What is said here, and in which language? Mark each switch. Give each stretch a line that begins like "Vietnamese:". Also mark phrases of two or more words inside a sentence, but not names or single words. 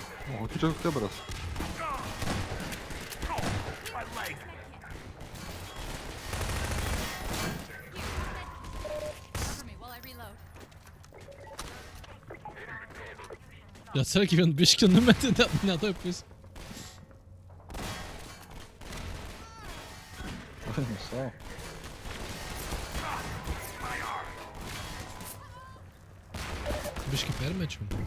Lithuanian: O, tai čia tebras.
English: Cover me while I reload.
Lithuanian: Atsargiai vien biškį numetė, ne toj pusė. Ai, savo. Biškį permečiau.